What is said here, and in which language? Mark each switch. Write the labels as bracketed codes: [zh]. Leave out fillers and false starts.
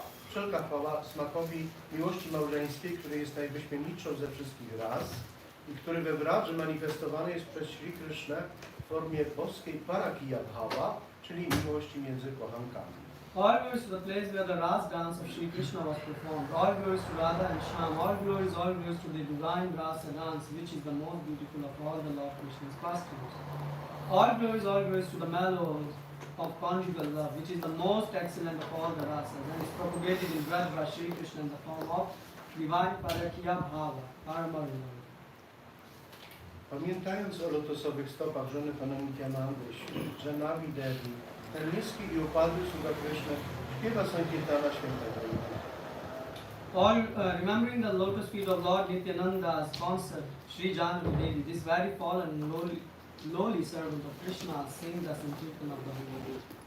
[pl] Wszelka chwała smakowi miłości małżeńskiej, który jest najwyśmienitszą ze wszystkich ras i który we Vradży manifestowany jest przez Shri Krishnę w formie boskiej Parakiya Bhava, czyli miłości między kochankami. [en] All glories to the place where the Ras dance of Sri Krishna was performed. All glories to Radha and Shyam. All glories to the divine Rasa dance, which is the most beautiful of all the Lord Krishna's pastimes. All glories to the mellows of conjugal love, which is the most excellent of all the rasas, and is propagated in Braj by Sri Krishna in the form of divine Parakiya Bhava, Paramarana. [pl] Pamiętając o lotosowych stopach żony Pana Nityanandy, Janavi Devi, Ten niski i upadły sługa Krishna śpiewa Sankirtana Świętego. [en] All remembering the lotus feet of Lord Nityananda's sponsor, Sri Janaki Devi, this very fallen, lowly servant of Krishna, sing the Sankirtan of the Holy.